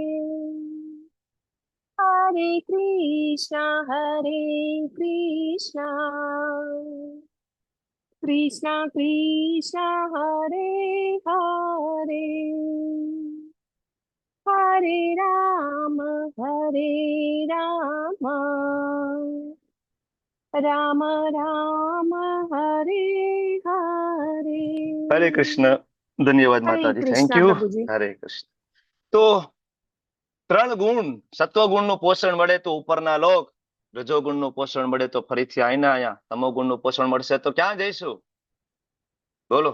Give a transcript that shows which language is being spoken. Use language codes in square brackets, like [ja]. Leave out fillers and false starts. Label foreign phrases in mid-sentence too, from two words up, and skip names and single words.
[sa] हरे कृष्ण, कृष्ण कृष्ण, हरे हरे, हरे राम, राम राम, हरे हरे. [gu] હરે કૃષ્ણ. ધન્યવાદ હરે માતાજી, કૃષ્ણ [en] thank you. [gu] પ્રભુજી. હરે કૃષ્ણ. તો 3 ગુણ, સત્વગુણનું પોષણ મળે તો ઉપરના લોક, રજોગુણનું પોષણ મળે તો ફરીથી અહીંયા તમોગુણનું પોષણ મળશે તો ક્યાં જઈશું? બોલો.